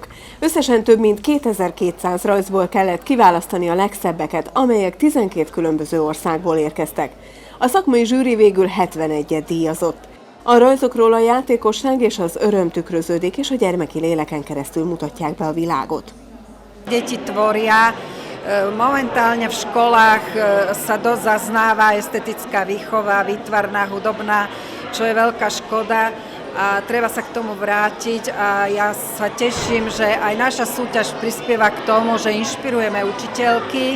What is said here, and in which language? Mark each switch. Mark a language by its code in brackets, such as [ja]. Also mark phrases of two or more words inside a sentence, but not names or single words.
[hu] Összesen több mint 2200 rajzból kellett kiválasztani a legszebbeket, amelyek 12 különböző országból érkeztek. A szakmai zsűri végül 71-et díjazott. A rajzokról a játékosság és az öröm tükröződik, és a gyermeki léleken keresztül mutatják be a világot. [sk] Deti tvoria. Momentálne v školách sa dosť zaznáva estetická výchova, výtvarná, hudobná, čo je veľká škoda a treba sa k tomu vrátiť a ja sa teším, že aj naša súťaž prispieva k tomu, že inšpirujeme učiteľky.